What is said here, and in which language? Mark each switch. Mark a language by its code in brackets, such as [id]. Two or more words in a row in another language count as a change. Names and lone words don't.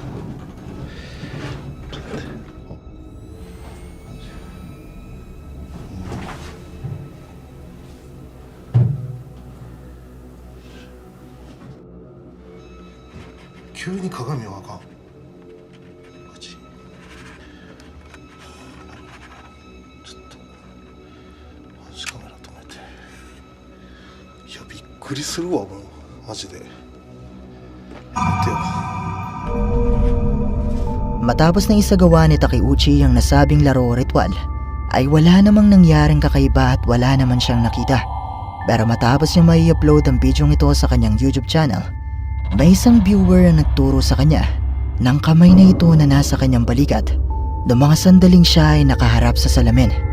[ja] 急に鏡はあかん。マジ。ちょっとマジカメラ止めて。いやびっくりするわもうマジで。やめてよ。 [tl] Matapos na isagawa ni Takeuchi ang nasabing laro o ritual, ay wala namang nangyaring kakaiba at wala naman siyang nakita. Pero matapos niya mai-upload ang video ito sa kanyang YouTube channel, may isang viewer ang nagturo sa kanya ng kamay na ito na nasa kanyang balikat noong mga sandaling siya ay nakaharap sa salamin.